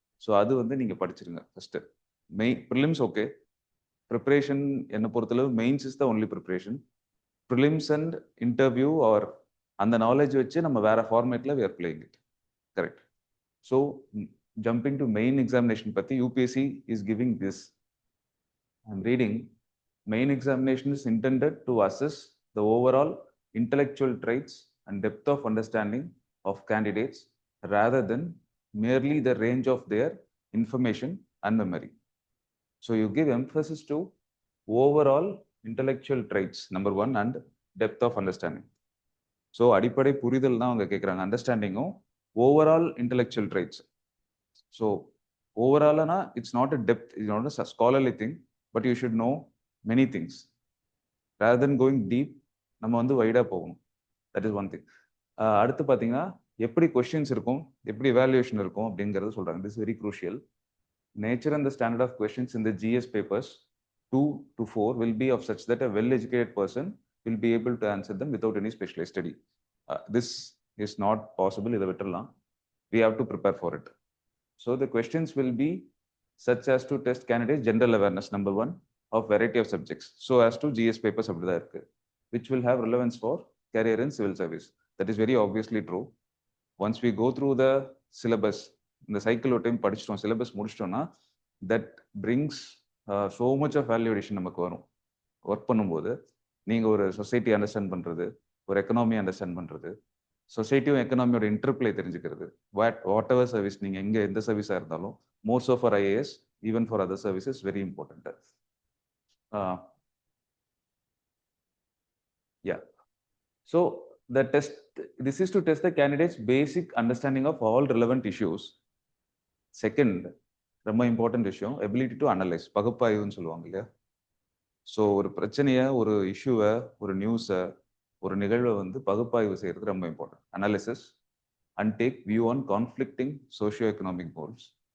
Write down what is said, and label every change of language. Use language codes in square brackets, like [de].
[en] so [ta] அது வந்து நீங்க படிச்சிருங்க [en] First. Prelims okay, preparation [ta] என்னை பொறுத்தளவு [en] Mains is the only preparation. Prelims and interview are [ta] அந்த நாலேஜ் வச்சு நம்ம வேற ஃபார்மேட்ல [en] we are playing it, correct? So jumping to main examination பத்தி UPSC is giving this. I'm reading, main examination is intended to assess the overall intellectual traits and depth of understanding of candidates rather than merely the range of their information and memory. So you give emphasis to overall intellectual traits, number one, and depth of understanding. [ta] So அடிப்படை புரிதல் தான் அவங்க கேட்குறாங்க, அண்டர்ஸ்டாண்டிங்கும் overall intellectual traits. [en] So ஓவரால்னா it's not a depth, it's not a scholarly thing, but you should know many things. Rather than going deep, [ta] நம்ம வந்து வைடாக போகணும். [en] That is one thing. [ta] அடுத்து பார்த்தீங்கன்னா எப்படி கொஸ்டின்ஸ் இருக்கும், எப்படி எவாலுவேஷன் இருக்கும் அப்படிங்கிறது சொல்கிறாங்க. [en] This very crucial. Nature and the standard of questions in the GS papers 2 to 4 will be of such that a well-educated person will be able to answer them without any specialized study. This is not possible. [ta] இதை விட்டுறலாம். [en] We have to prepare for it. So the questions will be such as to test candidates general awareness, number one, of variety of subjects, so as to GS papers [ta] அப்படிதான் இருக்கு, [en] which will have relevance for career in civil service. That is very obviously true. Once we go through the syllabus, [ta] இந்த cycle ஒரு time படிச்சிட்டோம், syllabus முடிச்சிட்டோம்னா, [en] that brings so much of value addition [ta] நமக்கு வரும். Work பண்ணும்போது நீங்க ஒரு society understand பண்றது, ஒரு economy understand பண்றது, சொசைட்டியும் எக்கனாமியோட இன்டர்பிளே தெரிஞ்சுக்கிறது, வாட் எவர் சர்வீஸ் நீங்க எங்க எந்த சர்வீஸா இருந்தாலும், [en] Most of for IAS, even for other services, very important. Yeah. So the test, this is to test the candidate's basic understanding of all relevant issues. [ta] Second, ரொம்ப important விஷயம், [en] ability to analyse, [ta] பகுப்பாய்வுன்னு சொல்லுவாங்க இல்லையா? So ஒரு பிரச்சனையை, ஒரு இஷ்யூவை, ஒரு நியூஸை, ஒரு நிகழ்வை வந்து பகுப்பாய்வு செய்யறது ரொம்ப important. [en] Analysis and take view on conflicting socio economic goals.